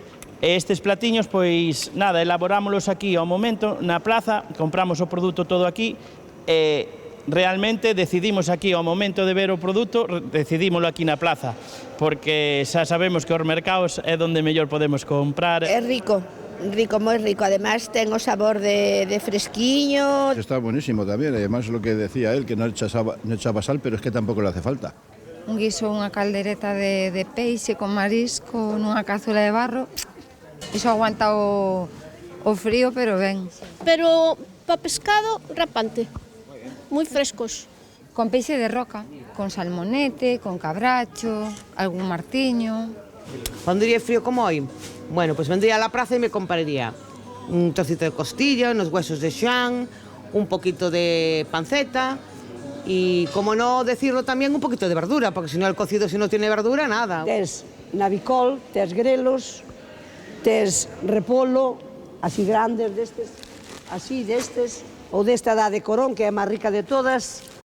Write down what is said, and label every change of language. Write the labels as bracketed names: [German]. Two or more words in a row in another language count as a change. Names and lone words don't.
[Galician] E estes platiños, pois, nada, elaborámolos aquí ao momento, na plaza, compramos o produto todo aquí, e realmente decidimos aquí ao momento de ver o produto, decidímolo aquí na plaza, porque xa sabemos que os mercados é onde mellor podemos comprar. É rico. Rico, moi rico, además ten o sabor de fresquiño. [Spanish] Está buenísimo también, además lo que decía él, que no echaba sal, pero es que tampoco le hace falta. [Galician] Un guiso, unha caldereta de peixe con marisco nunha cazuela de barro, iso aguanta o frío, pero ben. Pero para pescado, rapante, moi frescos. Con peixe de roca, con salmonete, con cabracho, algún martiño. [Spanish] Cuando iría frío como hoy, bueno, pues vendría a la plaza y me compraría un trocito de costilla, unos huesos de Shan, un poquito de panceta y, como no decirlo, también un poquito de verdura, porque si no el cocido, si no tiene verdura, nada. [Galician] Tes navicol, tes grelos, tes repolo, así grandes destes, así destes, ou desta da de Corón, que é a máis rica de todas.